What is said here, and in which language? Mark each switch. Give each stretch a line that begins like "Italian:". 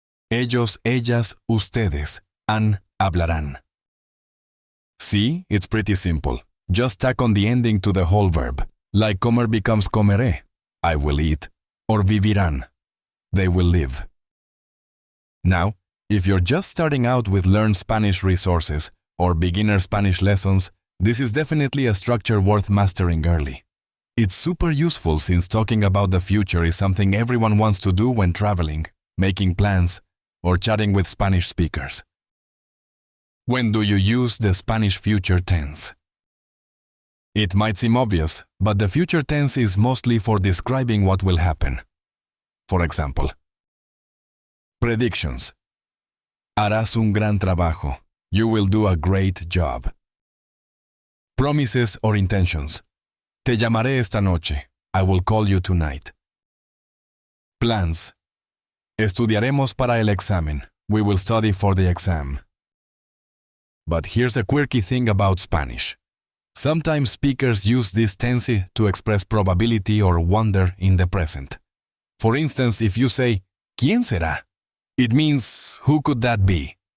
Spanish: Ellos, ellas, ustedes hablarán.
English: See, it's pretty simple. Just tack on the ending to the whole verb, like comer becomes comeré, I will eat, or vivirán, they will live. Now, if you're just starting out with Learn Spanish resources or beginner Spanish lessons, this is definitely a structure worth mastering early. It's super useful since talking about the future is something everyone wants to do when traveling, making plans, or chatting with Spanish speakers. When do you use the Spanish future tense? It might seem obvious, but the future tense is mostly for describing what will happen. For example, predictions.
Spanish: Harás un gran trabajo.
English: You will do a great job. Promises or intentions.
Spanish: Te llamaré esta noche.
English: I will call you tonight. Plans.
Spanish: Estudiaremos para el examen.
English: We will study for the exam. But here's a quirky thing about Spanish. Sometimes speakers use this tense to express probability or wonder in the present. For instance, if you say,
Spanish: ¿Quién será?
English: It means, who could that be?